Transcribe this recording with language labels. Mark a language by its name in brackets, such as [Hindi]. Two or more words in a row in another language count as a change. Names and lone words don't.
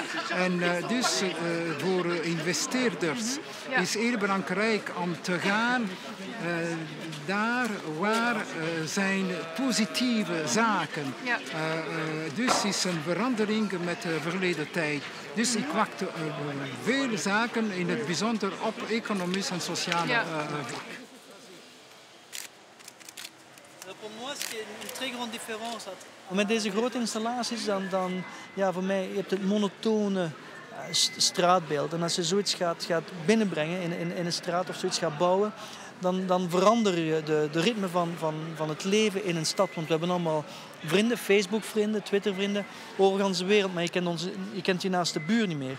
[Dutch] En dus voor investeerders is heel belangrijk om te gaan daar waar zijn positieve zaken. Ja. Dus is een verandering met de verleden tijd. Dus ik wacht veel zaken, in het bijzonder op economisch en sociale vlak. Voor mij is het een [French] très grande différence. [Dutch] Met deze grote installaties dan voor mij, je hebt het monotone straatbeeld. En als je zoiets gaat binnenbrengen in een straat of zoiets gaat bouwen, dan verander je de ritme van het leven in een stad. Want we hebben allemaal vrienden, Facebook-vrienden, Twitter-vrienden, over de wereld, maar je kent je naaste buur niet meer.